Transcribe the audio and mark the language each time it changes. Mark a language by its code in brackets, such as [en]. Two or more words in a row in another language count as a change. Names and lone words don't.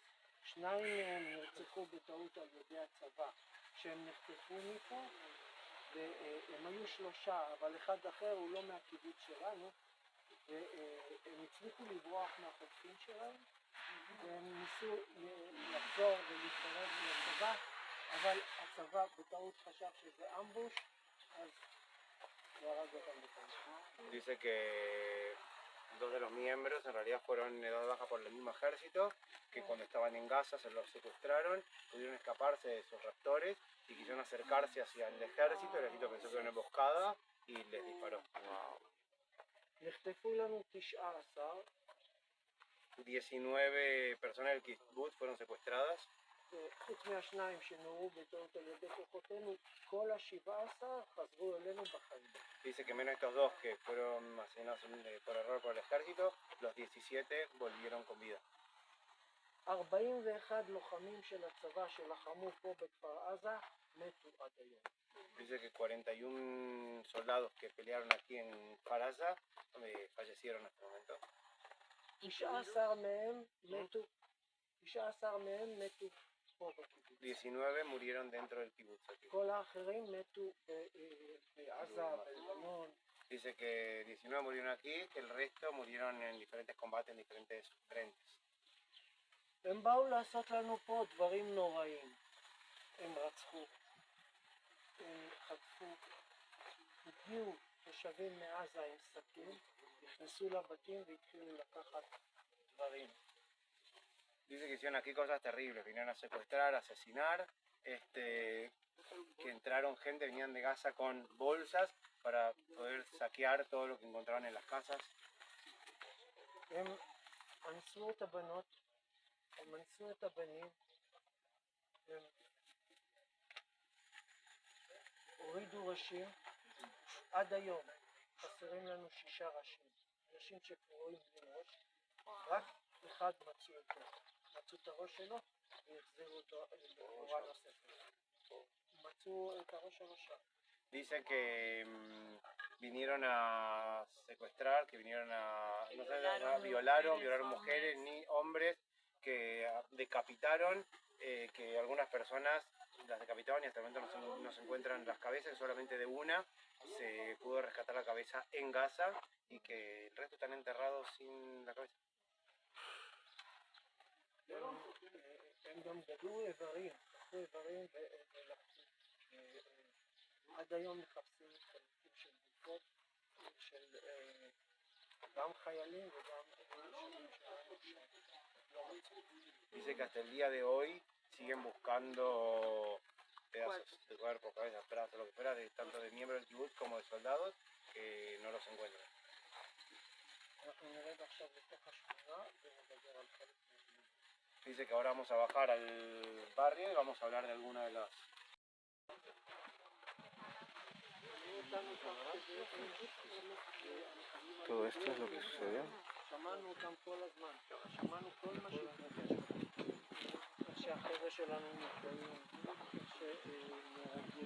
[he] שניים מהם נרצחו בטעות על ידי הצבא, שהם נחטפו מפה, והם היו 3, אבל אחד אחר הוא לא מהקיבוץ שלנו, והם הצליחו לברוח מהחוטפים שלהם, והם ניסו לחזור ולהתקרב לצבא, אבל הצבא בטעות חשב שזה אמבוש, אז הוא הרג אותם בטעות. [es] Dice que 2 de los miembros en realidad fueron dados de baja por el mismo ejército, que cuando estaban en Gaza se los secuestraron, pudieron escaparse de sus raptores y quisieron acercarse hacia el ejército pensó que era una emboscada y les disparó. [he] נחטפו לנו 19, [es] 19 personas del kibbutz fueron secuestradas. [he] חוץ מהשניים שנורו בטעות על ידי כוחותינו, כל ה-17 חזרו אלינו בחיים. [es] Dice que menos estos dos que fueron asesinados por error por el ejército, los 17 volvieron con vida. [he] 41 לוחמים של הצבא שלחמו פה בכפר עזה מתו עד היום. [es] Dice que 41 soldados que pelearon aquí en Faraza fallecieron en este momento. [he] 19 מהם מתו פה בקיבוץ. [es] 19 murieron dentro del kibbutz aquí. [he] כל האחרים מתו בעזה, בלבנון. [es] Dice que 19 murieron aquí, que el resto murieron en diferentes combates, en diferentes frentes. [he] הם באו לעשות לנו פה דברים נוראים. הם רצחו, הם חטפו, הגיעו תושבים מעזה עם סכין, נכנסו לבתים והתחילו לקחת דברים. [es] Dice que hicieron aquí cosas terribles, vinieron a secuestrar, a asesinar, que entraron gente, venían de Gaza con bolsas para poder saquear todo lo que encontraban en las casas. [he] הם אנסו את הבנות, הם אנסו את הבנים, הם הורידו ראשים, עד היום חסרים לנו 6 ראשים, אנשים שקרואים בלי ראש, רק אחד מצאו אותו, מצאו את הראש שלו והחזירו אותו להוראה נוספת, מצאו את הראש הרשע. [es] Dice que vinieron a secuestrar, que vinieron a, no sé, violaron mujeres ni hombres, que decapitaron, que algunas personas las decapitaban y hasta el momento no se encuentran las cabezas, solamente de una se pudo rescatar la cabeza en Gaza y que el resto están enterrados sin la cabeza. [he] הם גם גדלו איברים, לקחו איברים ולקחו. עד היום מחפשים חלקים של גופות, של גם חיילים וגם אנשים שלא מצאו. [es] Dice que hasta el día de hoy siguen buscando pedazos de cuerpo, cabezas, brazos, lo que fuera, tanto de miembros del kibbutz como de soldados, que no los encuentran. [he] אנחנו נרד עכשיו לתוך השכונה ונדבר על חלק מהדברים. [es] Dice que ahora vamos a bajar al barrio y vamos a hablar de alguna de las... Todo esto es lo que sucedió. [he] שמענו אותם כל הזמן, שמענו כל מה שהתרחש. איך שהחבר'ה שלנו נפגעים, איך שנהרגים.